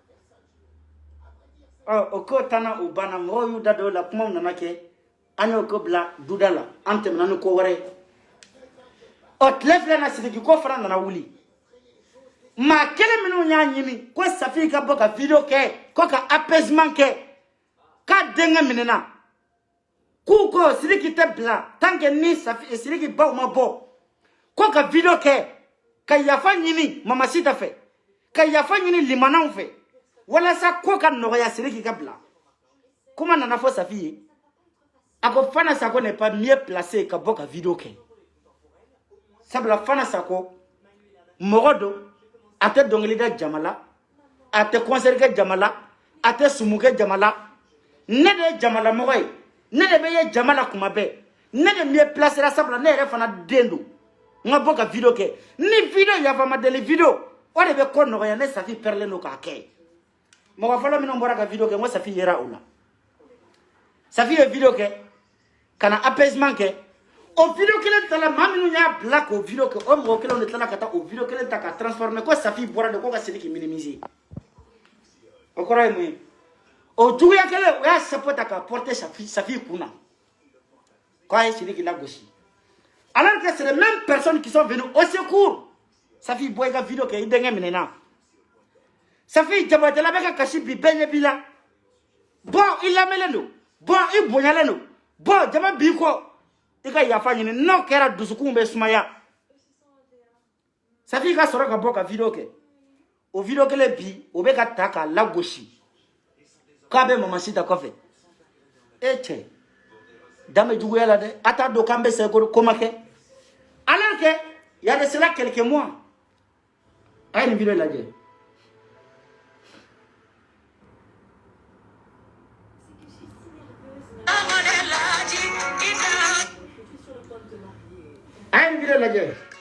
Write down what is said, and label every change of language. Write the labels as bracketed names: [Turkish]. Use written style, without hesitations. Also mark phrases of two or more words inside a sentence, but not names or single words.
[Bambara] o ko tana o banna mɔgɔw y'u da don o la kumaw nana kɛ an y'o ko bila duda la an tɛmɛna ni ko wɛrɛ ye o tile filɛ na Sidiki ko fana nana wuli maa kelen minnu y'a ɲini ko Safi ka bɔ ka video kɛ ko ka apaisement kɛ k'a denkɛ minɛna k'u ko Sidiki tɛ bila [French] tant que [Bambara] ni Sidiki baw ma bɔ ko ka video kɛ ka yafa ɲini Mama Sita fɛ ka yafa ɲini limanaw fɛ walasa ko ka nɔgɔya Sidiki ka bila kuma nana fɔ Safi ye a ko Fana Sakɔ [French] n'est pas mieux placé [Bambara] ka bɔ ka video kɛ sabula Fana Sakɔ mɔgɔ don a tɛ dɔnkili da jama la a tɛ concert kɛ jama la a tɛ sumu kɛ jama la ne de ye jamalamɔgɔ ye ne de bɛ ye jama la kuma bɛɛ ne de [French] mieux placé [Bambara] la sabula ne yɛrɛ fana den don n ka bɔ ka video kɛ ni video yafama deli video o de bɛ ko nɔgɔya ne Safi pɛrɛlen don k'a kɛ mɔgɔ fɔlɔ minnu bɔra ka video kɛ n ko Safi yera o la Safi ye video kɛ ka na apaisement kɛ o video kelen tala maa minnu y'a bila k'o video kɛ o mɔgɔ kelenw de tilala ka taa o video kelen ta ka transformer ko Safi bɔra de ko ka Sidiki minimiser o kɔrɔ ye mun ye o juguya kelen o y'a chapeau ta ka porter Safi kun na k'a ye Sidiki lagosi [French] alors que c'est les mêmes personnes qui sont venues au secours [Bambara] Safi bɔ i ka video kɛ i denkɛ minɛna Safi Jabatela bɛ ka kasi bi bɛɛ ɲɛ b'i la bon i lamɛnlen don bon i bonyalen don bon jama b'i kɔ i ka yafa ɲini n'o kɛra dusukun bɛ sumaya Safi ka sɔrɔ ka bɔ ka video kɛ o video kelen bi o bɛ ka ta k'a lagosi k'a bɛ Mama Sita kɔfɛ cɛ dan bɛ juguya la dɛ a t'a dɔn k'an bɛ segin ko ma kɛ [French] alors que il y a de cela quelques mois [Bambara] a ye nin video lajɛ a ye nin video lajɛ